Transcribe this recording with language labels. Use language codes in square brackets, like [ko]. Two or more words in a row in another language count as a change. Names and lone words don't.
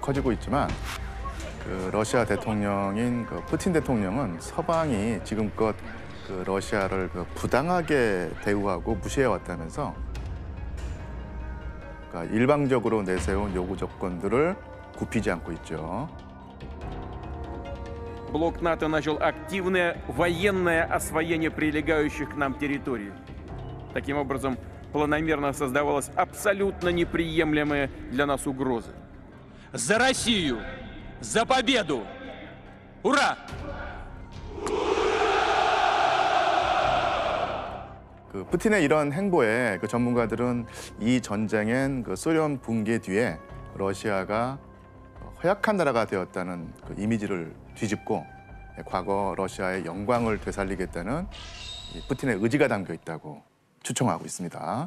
[ko] 커지고 있지만 러시아 대통령인 푸틴 대통령은 서방이 지금껏 러시아를 부당하게 대우하고 무시해왔다면서 그러니까 일방적으로 내세운 요구 조건들을 굽히지 않고 있죠. [ru] Блок НАТО начал активное военное освоение прилегающих к нам территорий. Таким образом, планомерно создавалась абсолютно неприемлемая для нас угроза. За Россию! За победу! Ура! [ko] 푸틴의 이런 행보에 전문가들은 이 전쟁엔 소련 붕괴 뒤에 러시아가 허약한 나라가 되었다는 이미지를 뒤집고 과거 러시아의 영광을 되살리겠다는 푸틴의 의지가 담겨 있다고 추정하고 있습니다.